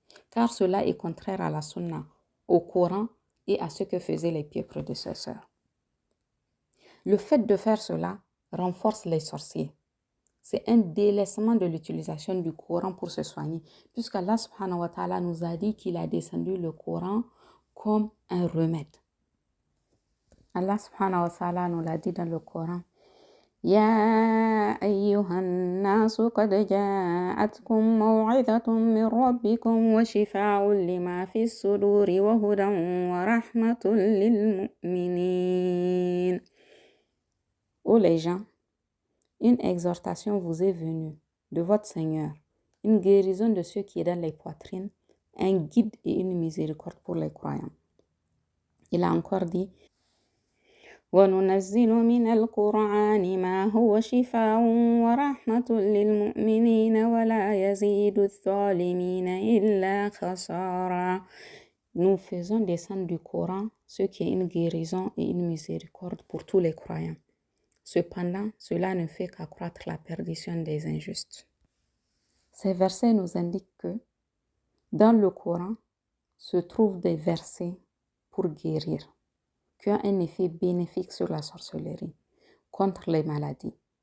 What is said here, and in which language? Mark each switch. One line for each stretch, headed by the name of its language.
French: Car cela est contraire à la sunna, au Coran et à ce que faisaient les pieux prédécesseurs. Le fait de faire cela renforce les sorciers. C'est un délaissement de l'utilisation du Coran pour se soigner. Puisqu'Allah subhanahu wa ta'ala nous a dit qu'il a descendu le Coran comme un remède. Allah subhanahu wa ta'ala nous l'a dit dans le Coran.
Arabic: يا أيها الناس قد جاءتكم موعظة من ربكم وشفاء لما في الصدور وهدى ورحمة للمؤمنين.
French: Ô les gens, une exhortation vous est venue de votre Seigneur, une guérison de ce qui est dans les poitrines, un guide et une miséricorde pour les croyants. Il a encore dit
Arabic: وَنُنَزِّلُ مِنَ الْقُرْآنِ مَا هُوَ شِفَاءٌ وَرَحْمَةٌ لِلْمُؤْمِنِينَ وَلَا يَزِيدُ الظَّالِمِينَ إِلَّا خَسَارًا.
French: Nous faisons descendre du Coran ce qui est une guérison et une miséricorde pour tous les croyants. Cependant, cela ne fait qu'accroître la perdition des injustes. Ces versets nous indiquent que dans le Coran se trouvent des versets pour guérir, qui ont un effet bénéfique sur la sorcellerie, contre les maladies.